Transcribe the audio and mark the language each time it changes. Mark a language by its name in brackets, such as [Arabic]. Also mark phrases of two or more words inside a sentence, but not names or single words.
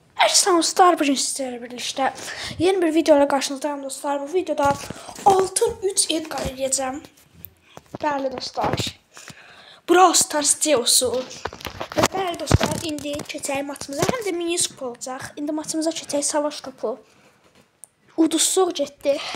[Turkish] Selam dostlar, bugün sizlerle birlikte yeni bir video ile karşınızdayım dostlar. Bu videoda altın 3 Edgar edeceğim. Değerli dostlar, Brawl Stars Ceosu. [Azerbaijani] Değerli dostlar, indi keçək maçımıza, hem de mini skup olacaq. İndi maçımıza keçək savaş topu. Uduzsuq getdi.